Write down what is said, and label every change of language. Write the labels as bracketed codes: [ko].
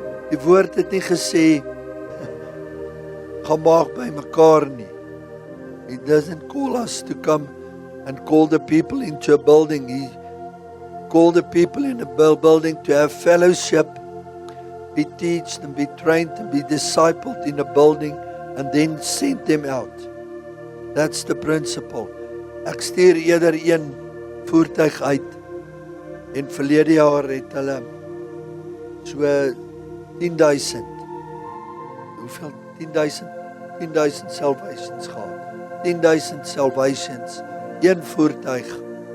[af] Die woord het nie gesê gaan maak by mekaar nie. [en] He doesn't call us to come and call the people into a building. He called the people in a building to have fellowship, be taught and be trained and be discipled in a building, and then send them out. That's the principle. [af] Ek stuur eerder een voertuig uit, en verlede jaar het hulle so 10,000, hoeveel? 10,000 salvations gehad. 10,000 salvations, een voertuig.